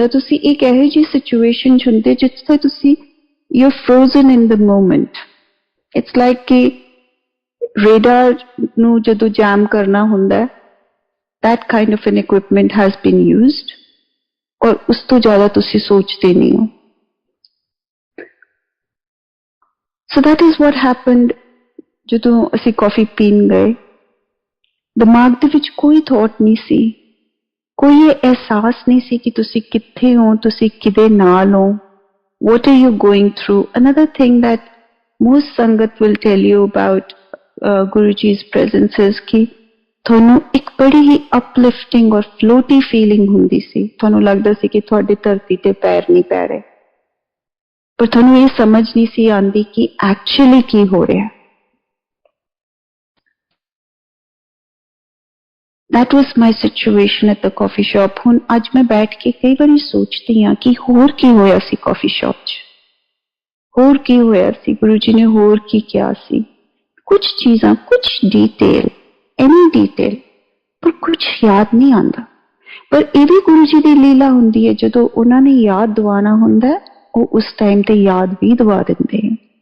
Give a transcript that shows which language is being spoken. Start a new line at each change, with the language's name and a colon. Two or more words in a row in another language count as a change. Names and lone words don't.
Punjabi: ਤੁਸੀਂ ਇੱਕ ਇਹੋ ਜਿਹੀ ਸਿਚੁਏਸ਼ਨ 'ਚ ਹੁੰਦੇ ਜਿੱਥੇ ਤੁਸੀਂ
English: you frozen in the moment. it's like
Punjabi: ਕਿ ਰੇਡਾਰ ਨੂੰ ਜਦੋਂ ਜੈਮ ਕਰਨਾ ਹੁੰਦਾ,
English: that kind of an equipment has been used,
Punjabi: ਔਰ ਉਸ ਤੋਂ ਜ਼ਿਆਦਾ ਤੁਸੀਂ ਸੋਚਦੇ ਨਹੀਂ ਹੋ.
English: So that is what happened.
Punjabi: ਜਦੋਂ ਅਸੀਂ ਕਾਫੀ ਪੀਣ ਗਏ, ਦਿਮਾਗ ਦੇ ਵਿੱਚ ਕੋਈ ਥੋਟ ਨਹੀਂ ਸੀ, ਕੋਈ ਅਹਿਸਾਸ ਨਹੀਂ ਸੀ ਕਿ ਤੁਸੀਂ ਕਿੱਥੇ ਹੋ, ਤੁਸੀਂ ਕਿਹਦੇ ਨਾਲ ਹੋ,
English: what are you going through. Another thing that most Sangat will tell you about Guruji's presence is
Punjabi: ਕਿ ਤੁਹਾਨੂੰ ਇੱਕ ਬੜੀ ਹੀ uplifting ਔਰ floaty feeling ਹੁੰਦੀ ਸੀ. ਤੁਹਾਨੂੰ ਲੱਗਦਾ ਸੀ ਕਿ ਤੁਹਾਡੇ ਧਰਤੀ ਤੇ ਪੈਰ ਨਹੀਂ ਪੈ ਰਹੇ, ਪਰ ਤੁਹਾਨੂੰ ਇਹ ਸਮਝ ਨਹੀਂ ਸੀ ਆਉਂਦੀ ਕਿ ਐਕਚੁਅਲੀ ਕੀ ਹੋ ਰਿਹਾ.
English: That was my situation at the coffee shop.
Punjabi: ਹੁਣ ਅੱਜ ਮੈਂ ਬੈਠ ਕੇ ਕਈ ਵਾਰੀ ਸੋਚਦੀ ਹਾਂ ਕਿ ਹੋਰ ਕੀ ਹੋਇਆ ਸੀ
English: coffee shop
Punjabi: 'ਚ, ਹੋਰ ਕੀ ਹੋਇਆ ਸੀ, ਗੁਰੂ ਜੀ ਨੇ ਹੋਰ ਕੀ ਕਿਹਾ ਸੀ. ਕੁਝ ਚੀਜ਼ਾਂ, ਕੁਝ ਡੀਟੇਲ, ਐਨੀ ਡੀਟੇਲ, ਪਰ ਕੁਝ ਯਾਦ ਨਹੀਂ ਆਉਂਦਾ. ਪਰ ਇਹ ਵੀ ਗੁਰੂ ਜੀ ਦੀ ਲੀਲਾ ਹੁੰਦੀ ਹੈ, ਜਦੋਂ ਉਹਨਾਂ ਨੇ ਯਾਦ ਦਿਵਾਉਣਾ ਹੁੰਦਾ, ਉਹ ਉਸ ਟਾਈਮ ਤੇ ਯਾਦ ਵੀ ਦਵਾ ਦਿੰਦੇ ਹੈ.